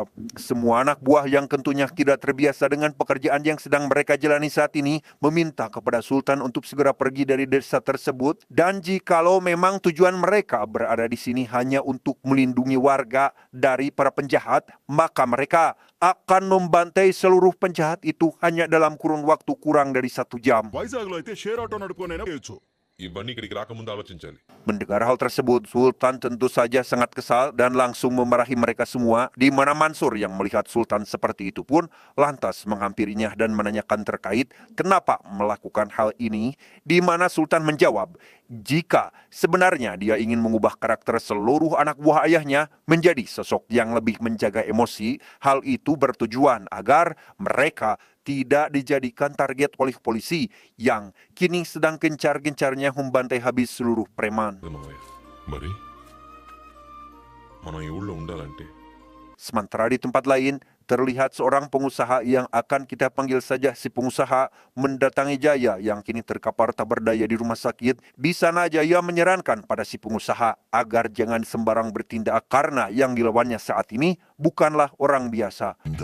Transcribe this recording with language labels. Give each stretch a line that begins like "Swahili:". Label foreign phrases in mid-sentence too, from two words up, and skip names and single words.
Indonesian: Semua anak buah yang tentunya tidak terbiasa dengan pekerjaan yang sedang mereka jalani saat ini meminta kepada Sultan untuk segera pergi dari desa tersebut, dan jikalau memang tujuan mereka berada di sini hanya untuk melindungi warga dari para penjahat, maka mereka akan membantai seluruh penjahat itu hanya dalam kurun waktu kurang dari 1 jam.
Telugu: వైజాగ్లో అయితే
English: share auto
Telugu: నడుపుకొనైనా చేయొచ్చు. ఇవన్నీ ఇక్కడికి రాకముందు ఆలోచించాలి.
Indonesian: Mendengar hal tersebut, Sultan tentu saja sangat kesal dan langsung memarahi mereka semua, di mana Mansur yang melihat Sultan seperti itu pun lantas menghampirinya dan menanyakan terkait kenapa melakukan hal ini, di mana Sultan menjawab jika sebenarnya dia ingin mengubah karakter seluruh anak buah ayahnya menjadi sosok yang lebih menjaga emosi. Hal itu bertujuan agar mereka tidak dijadikan target oleh polisi yang kini sedang gencar-gencarnya membantai habis seluruh preman.
Telugu: మామయ్య మరి మనం ఈ ఊళ్ళో ఉండాలంటే
Indonesian: Sementara di tempat lain, terlihat seorang pengusaha yang akan kita panggil saja si pengusaha mendatangi Jaya yang kini terkapar tak berdaya di rumah sakit. Di sana Jaya menyarankan pada si pengusaha agar jangan sembarang bertindak karena yang dilawannya saat ini bukanlah orang biasa.